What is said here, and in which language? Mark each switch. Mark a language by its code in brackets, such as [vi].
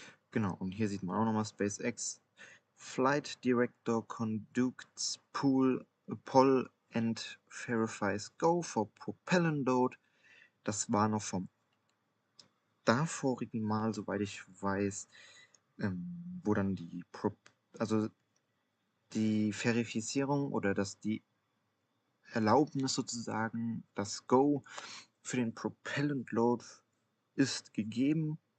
[de] Genau, und hier sieht man auch nochmal SpaceX. [en] Flight Director conducts poll and verifies go for propellant load. [de] Das war noch vom davorigen Mal, soweit ich weiß, wo dann also die Verifizierung oder die Erlaubnis sozusagen, das Go für den Propellant Load ist gegeben.